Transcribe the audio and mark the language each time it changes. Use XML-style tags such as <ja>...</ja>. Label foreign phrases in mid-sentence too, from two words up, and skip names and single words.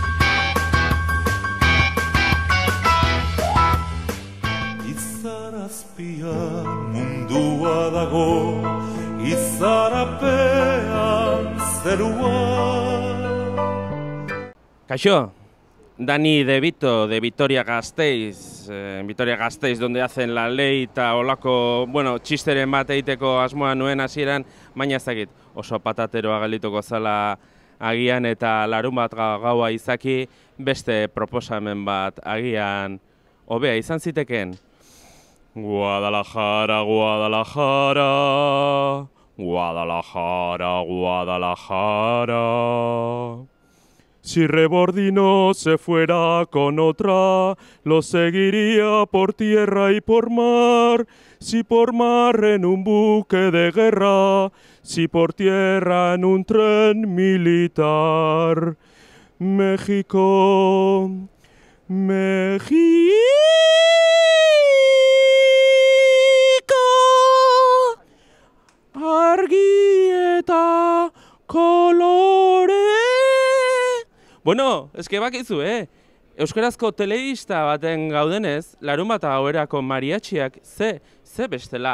<eu>Izar azpian mundua dago, izarapean zerua. Kaixo, Dani De Vito,</eu> <es>de Vitoria-Gasteiz, Vitoria-Gasteiz, donde hacen la ley</es> <eu>eta olako, bueno, txisteren bat egiteko asmoa nuen hasieran, baina ez dakit, oso patateroa geldituko zala agian eta larun bat gaua izaki, beste proposamen bat agian hobea izan zitekeen.</eu> <es>Guadalajara, Guadalajara, Guadalajara, Guadalajara. Si Rebordino se fuera con otra, lo seguiría por tierra y por mar. Si por mar en un buque de guerra, si por tierra en un tren militar. México, México,</es> <eu>argi eta kolore. Bueno, eske bakizu, euskarazko telebista baten gaudenez, larunbata gauerako mariatxiak ze bestela.</eu>